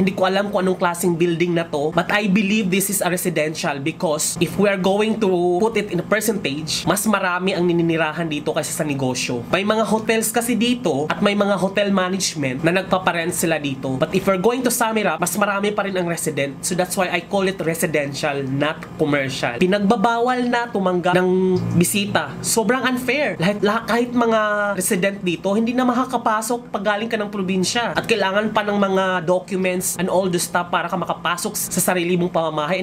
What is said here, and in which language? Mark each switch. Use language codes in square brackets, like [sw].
[tl] Hindi ko alam kung anong klaseng building na to, [en] but I believe this is a residential because if we are going to put it in a percentage, [tl] mas marami ang nininirahan dito kaysa sa negosyo. May mga hotels kasi dito at may mga hotel management na nagpaparent sila dito. [en] But if we're going to sum it up, [tl] mas marami pa rin ang resident. [en] So that's why I call it residential, not commercial. [tl] Pinagbabawal na tumanggap ng bisita. Sobrang unfair. Kahit mga resident dito, hindi na makakapasok pag galing ka ng probinsya. At kailangan pa ng mga [en] documents and all the stuff [tl] para ka makapasok sa sarili mong pamamahay.